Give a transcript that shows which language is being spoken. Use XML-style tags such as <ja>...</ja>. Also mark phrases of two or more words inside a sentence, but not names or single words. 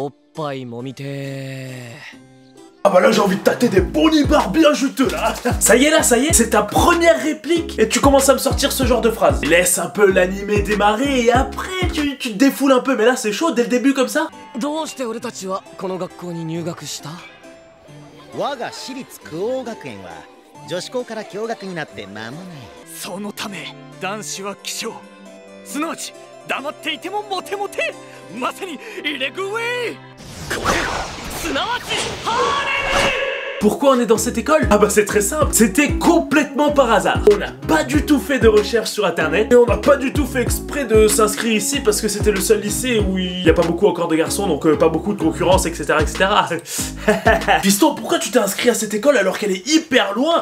<fr>Ah bah là j'ai envie de tâter des bons nibards bien juteux là. Ça y est, c'est ta première réplique et tu commences à me sortir ce genre de phrase. Laisse un peu l'animé démarrer et après tu te défoules un peu, mais là c'est chaud dès le début comme ça.</fr> <ja>我が私立クオー学園は女子校から共学になって間もない。そのため男子は希少、すなわち黙っていてもモテモテ、まさにイレグウェイ、すなわちハーレム。</ja> <fr>Pourquoi on est dans cette école? Ah bah c'est très simple, c'était complètement par hasard. On n'a pas du tout fait de recherche sur internet et on n'a pas du tout fait exprès de s'inscrire ici parce que c'était le seul lycée où il n'y a pas beaucoup encore de garçons, donc pas beaucoup de concurrence, etc. Fiston, pourquoi tu t'es inscrit à cette école alors qu'elle est hyper loin?</fr>